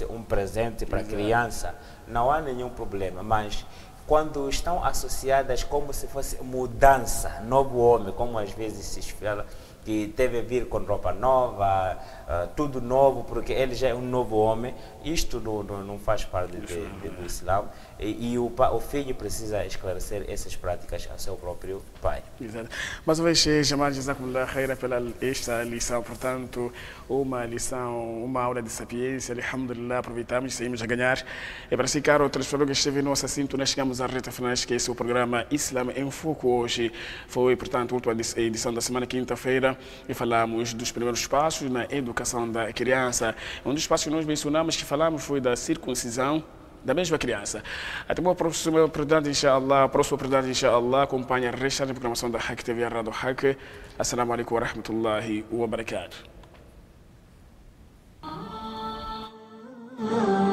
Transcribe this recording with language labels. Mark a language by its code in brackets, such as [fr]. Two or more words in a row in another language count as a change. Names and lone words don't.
[pt] um presente para a criança, não há nenhum problema, mas quando estão associadas como se fosse mudança, novo homem, como às vezes se fala, que deve vir com roupa nova, tudo novo, porque ele já é um novo homem, isto não faz parte do Islã, e o filho precisa esclarecer essas práticas ao seu próprio pai. Exato. Mais uma vez, Jamal, [ar] جزاكم الله خيرا [pt] pela esta lição, portanto, uma aula de sapiência, alhamdulillah, aproveitamos e saímos a ganhar. E para si, caro telespectador que esteve em nossa sintonia, chegamos à reta final, que esse é o programa Islam em Foco hoje. Foi, portanto, a última edição da semana, quinta-feira. e falamos dos primeiros passos na educação da criança. Um dos passos que nós mencionamos, que falamos, foi da circuncisão da mesma criança. Até o próximo oportunidade, inshallah, acompanha a resto da programação da Hack TV, Rádio Hack. [ar] السلام عليكم ورحمة الله وبركاته.